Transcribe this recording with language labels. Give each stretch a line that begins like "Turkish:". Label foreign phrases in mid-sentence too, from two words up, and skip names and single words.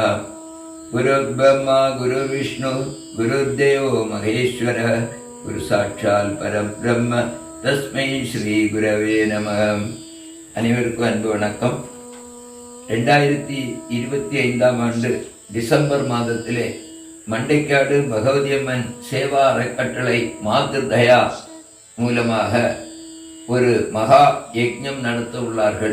Sanskrit: गुरुर्ब्रह्मा गुरुर्विष्णु गुरुर्देवो महेश्वरः गुरुसाक्षात् परब्रह्म तस्मै श्री गुरवे நமः.
Tamil: அனைவருக்கும் அன்பு வணக்கம். 2025ஆம் ஆண்டு டிசம்பர் மாதத்திலே மண்டைக்காடு பகவதி அம்மன் சேவா அறக்கட்டளை மாத்ருதயா மூலமாக ஒரு மகா யக்ஞம் நடத்த உள்ளார்கள்.